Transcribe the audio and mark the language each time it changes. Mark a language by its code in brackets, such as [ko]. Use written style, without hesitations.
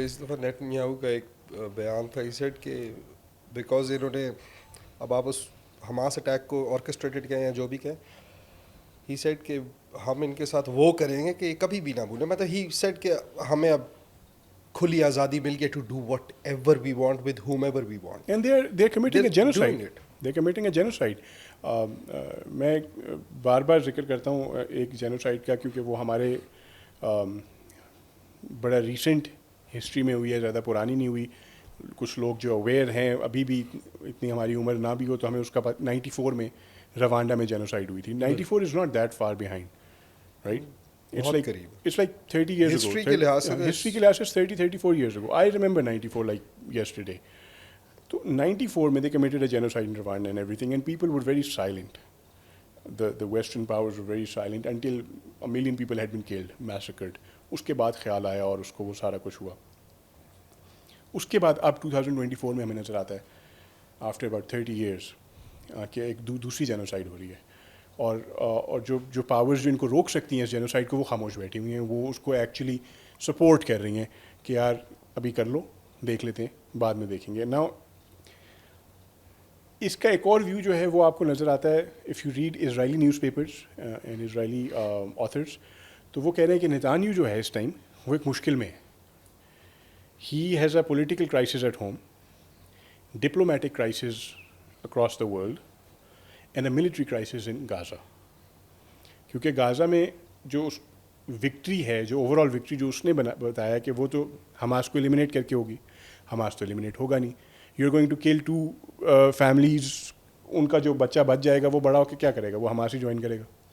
[ur] اس دفعہ نیتنیاہو کا ایک بیان تھا, [en] he said [ur] کہ بیکاز انہوں نے, اب آپ اس حماس اٹیک کو آرکسٹریٹڈ کہیں یا جو بھی کہیں, ہی سیڈ کہ ہم ان کے ساتھ وہ کریں گے کہ کبھی بھی نہ بھولیں. مطلب [en] he said [ur] کہ ہمیں اب کھلی آزادی مل گئی [en] To do whatever we want with whomever we want. And they are committing a genocide. They are committing a genocide. [ur] میں بار بار ذکر کرتا ہوں ایک جینوسائڈ کا, کیونکہ وہ ہمارے بڑا ریسنٹ ہسٹری میں ہوئی ہے, زیادہ پرانی نہیں ہوئی. کچھ لوگ جو اویئر ہیں, ابھی بھی اتنی ہماری عمر نہ بھی ہو تو ہمیں اس کا 94 میں روانڈا میں جینوسائڈ ہوئی تھی. [en] 94 is not that far behind, right. It's like 30 years ago. [ur] History کے لحاظ سے [en] 34 years ago. I remember 94 like yesterday. So 94 [ur] میں [en] they committed a genocide in Rwanda and everything, and people were very silent. The Western powers were very silent until a million people had been killed, massacred. [ur] اس کے بعد خیال آیا اور اس کو وہ سارا کچھ ہوا. اس کے بعد اب 2024 میں ہمیں نظر آتا ہے [en] after about 30 years [ur] کہ ایک دوسری جینوسائڈ ہو رہی ہے. اور جو پاورز جو ان کو روک سکتی ہیں اس جینوسائڈ کو, وہ خاموش بیٹھی ہوئی ہیں. وہ اس کو ایکچولی سپورٹ کر رہی ہیں کہ یار ابھی کر لو, دیکھ لیتے ہیں, بعد میں دیکھیں گے. نا اس کا ایک اور ویو جو ہے وہ آپ کو نظر آتا ہے [en] If you read Israeli newspapers and Israeli authors. [ur] تو وہ کہہ رہے ہیں کہ نیتانیاہو جو ہے اس ٹائم وہ ایک مشکل میں ہے. [en] he has a political crisis at home, diplomatic crisis across the world, and a military crisis in Gaza. [ur] کیونکہ غازہ میں جو وکٹری ہے, جو اوور آل وکٹری جو اس نے بتایا کہ وہ تو حماس کو ایلیمنیٹ کر کے ہوگی, حماس تو ایلیمنیٹ ہوگا نہیں. [en] you are going to kill 2 families, [ur] ان کا جو بچہ بچ جائے گا وہ بڑا ہو کے کیا کرے گا, وہ حماس ہی جوائن کرے گا.